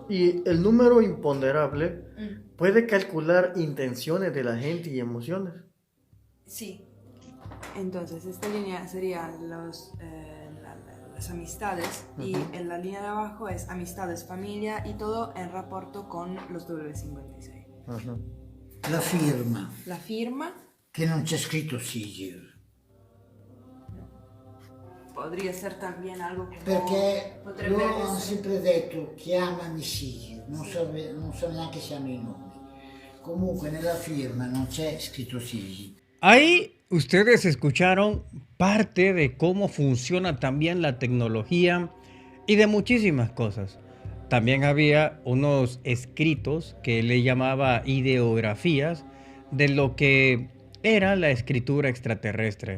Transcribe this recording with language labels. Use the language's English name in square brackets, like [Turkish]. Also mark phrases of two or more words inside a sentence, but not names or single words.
[Spanish] Y el número imponderable puede calcular intenciones de la gente y emociones. Sí. Entonces, esta línea sería las amistades, y en la línea de abajo es amistades, familia y todo en rapporto con los W56. [Italian] La firma. La firma. Che non c'è scritto Sigil. [Spanish] Podría ser también algo como... [Italian] Perché potrebbe loro hanno essere... sempre detto chiamami Sigil, non so neanche se hanno i nomi. Comunque nella firma non c'è scritto Sigil. [Spanish] Ahí ustedes escucharon parte de cómo funciona también la tecnología y de muchísimas cosas. También había unos escritos que él le llamaba ideografías de lo que era la escritura extraterrestre.